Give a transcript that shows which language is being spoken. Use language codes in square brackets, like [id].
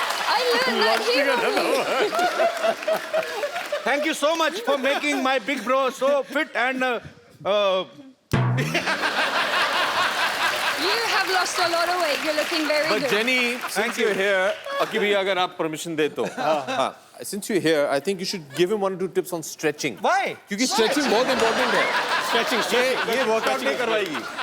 [en] I learned that here only. Thank you so much for making my big bro so fit and. You have lost a lot of weight. You're looking very But good. Jenny, since you're here, [hi] अकी भैया अगर आप permission दे तो. हाँ. [en] Since you're here, I think you should give him 1 or 2 tips on stretching. Why? [hi] क्योंकि stretching बहुत important है. [en] Stretching. [hi] ये workout नहीं करवाएगी.